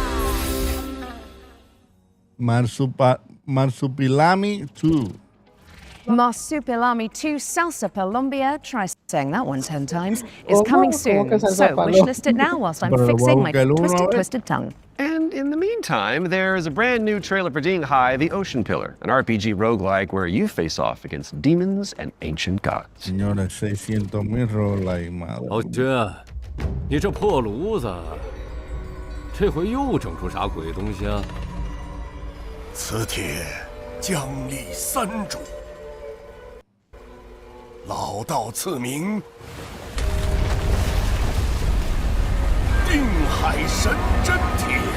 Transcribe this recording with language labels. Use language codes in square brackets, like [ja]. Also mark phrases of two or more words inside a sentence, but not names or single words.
[en] Marsupilami 2. Marsupilami 2 Salsa Colombia, try saying that one 10 times, is coming soon. So wishlist it now whilst I'm fixing my twisted tongue. And in the meantime, there's a brand new trailer for Ding Hai, the Ocean Pillar, an RPG roguelike where you face off against demons and ancient gods. [es] Señores, 600,000 rolas, madre. [zh] 老薛，你这破炉子，这回又整出啥鬼东西啊？此帖将立三主，老道赐名定海神针帖。